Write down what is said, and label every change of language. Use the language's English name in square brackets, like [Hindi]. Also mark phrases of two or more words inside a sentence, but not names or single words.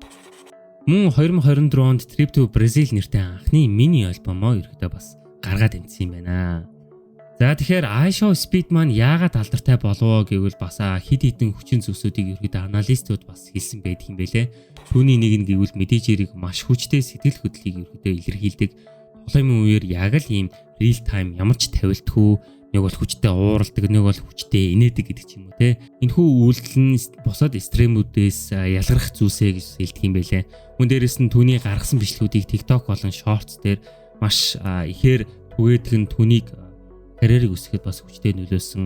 [Mongolian] Мөн 2024 онд Trip to Brazil нэртэй анхны мини альбомоо ерөөдөө бас гаргаад амжсан юм байна. За тэгэхээр iShowSpeed маань яагаад алдартай болов гэвэл бас хид хідэн хүчин зүйлсүүдийг ерөөдөө аналистууд бас хэлсэн байдаг юм байлээ. Түүний нэг нь гэвэл мэдээжэрийг маш хүчтэй сэтгэл хөдлөлийг ерөөдөө илэрхийлдэг. Тоглоомын үеэр яг л ийм [English] real time [Mongolian] ямар ч тавилтгүй, нэг бол хүчтэй ууралдаг, нэг бол хүчтэй инээдэг гэдэг ч юм уу те. Энэхүү үйлдэл нь бусад стримүүдээс ялгарх зүйлсээ гэж хэлдэг юм байлээ. Мөн дээрэс нь түүний гаргасан бичлэгүүдийг TikTok болон Shorts дээр маш ихээр түгээдэг нь түүнийг карьерийг өсгөхөд бас хүчтэй нөлөөсөн.